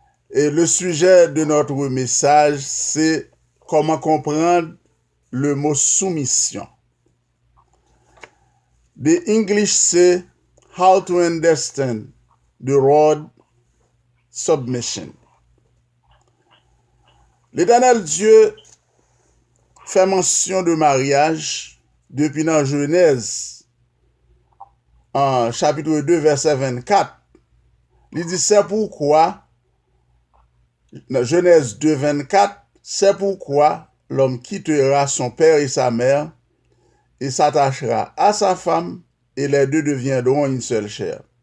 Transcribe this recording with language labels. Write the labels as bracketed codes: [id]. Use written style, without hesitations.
[fr] Et le sujet de notre message, c'est comment comprendre le mot soumission. [en] The English say how to understand the word submission. [fr] L'Éternel Dieu fait mention de mariage depuis dans Genèse, en chapitre 2, verset 24. Il dit, c'est pourquoi, dans Genèse 2, 24, c'est pourquoi l'homme quittera son père et sa mère et s'attachera à sa femme et les deux deviendront une seule chair.